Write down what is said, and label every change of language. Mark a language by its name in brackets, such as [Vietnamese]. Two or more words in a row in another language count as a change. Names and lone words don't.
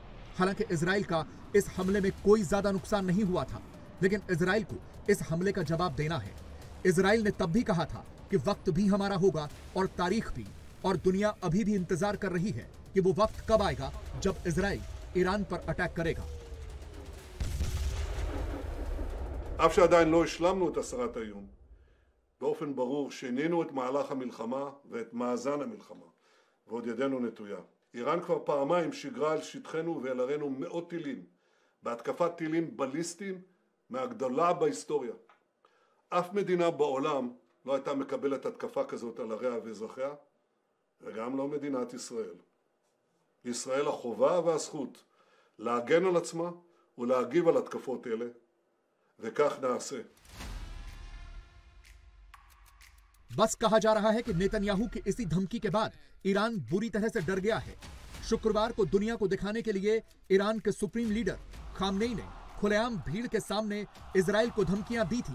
[Hindi] हालांकि इजराइल का इस हमले में कोई ज्यादा नुकसान नहीं हुआ था, लेकिन इजराइल को इस हमले का जवाब देना है। इजराइल ने तब भी कहा था कि वक्त भी हमारा होगा और तारीख भी, और दुनिया अभी भी इंतजार कर रही है कि वो वक्त कब आएगा जब इजराइल ईरान पर अटैक करेगा। [Hebrew] אף שעדיין לא השלמנו את הסרת האיום, באופן ברור שינינו את מהלך המלחמה ואת מאזן המלחמה, ועוד ידנו נטויה. איראן כבר פעמיים שיגרה על שטחנו ואל ערינו מאות טילים, בהתקפת טילים בליסטיים מהגדולה בהיסטוריה. אף מדינה בעולם לא הייתה מקבלת התקפה כזאת על עריה ואזרחיה, וגם לא מדינת ישראל. לישראל החובה והזכות להגן על עצמה ולהגיב על התקפות אלה, וכך נעשה. [Hindi] बस कहा जा रहा है कि नेतन्याहू की इसी धमकी के बाद ईरान बुरी तरह से डर गया है। शुक्रवार को दुनिया को दिखाने के लिए ईरान के [English] supreme leader [Hindi] खामनेई ने खुलेआम भीड़ के सामने इजराइल को धमकियां दी थी।